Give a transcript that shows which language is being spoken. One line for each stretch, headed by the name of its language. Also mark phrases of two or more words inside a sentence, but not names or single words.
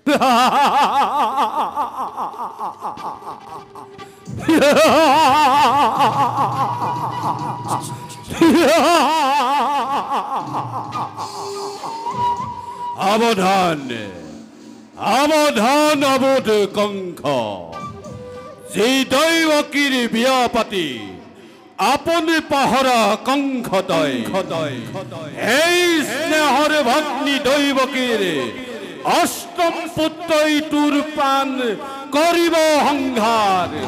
Assamese: আবধান আবধান অবোধ কংখ যে দৈবকীর বিয়া পাতি আপনি পাহরা কংখ তয় এই স্নেহর ভগ্নী দৈবকীর অষ্টম পুত্রই তোর প্রাণ করিব সংহার